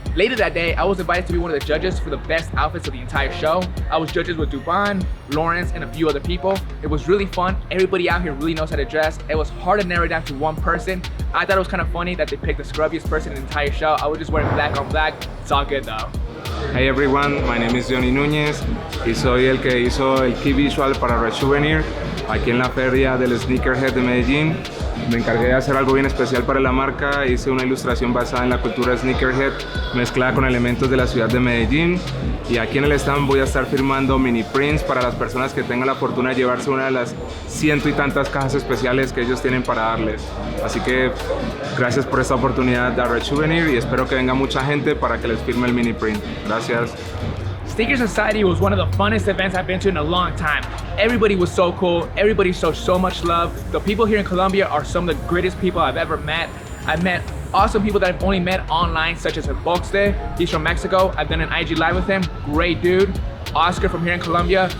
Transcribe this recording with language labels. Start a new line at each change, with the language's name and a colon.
English: Later that day, I was invited to be one of the judges for the best outfits of the entire show. I was judges with Duban, Lawrence, and a few other people. It was really fun. Everybody out here really knows how to dress. It was hard to narrow it down to one person. I thought it was kind of funny that they picked the scrubbiest person in the entire show. I was just wearing black on black. It's all good though. Hey everyone, my name is
Spanish: Johnny Núñez y soy el que hizo el key visual para Rejuvenator aquí en la feria del Sneakerhead de Medellín. Me encargué de hacer algo bien especial para la marca, hice una ilustración basada en la cultura Sneakerhead mezclada con elementos de la ciudad de Medellín, y aquí en el stand voy a estar firmando mini prints para las personas que tengan la fortuna de llevarse una de las ciento y tantas cajas especiales que ellos tienen para darles. Así que gracias por esta oportunidad de Rejuvenator y espero que venga mucha gente para que les firme el mini print. Gracias.
English: Sneaker Society was one of the funnest events I've been to in a long time. Everybody was so cool. Everybody showed so much love. The people here in Colombia are some of the greatest people I've ever met. I've met awesome people that I've only met online, such as Boxte. He's from Mexico. I've done an IG live with him. Great dude. Oscar from here in Colombia.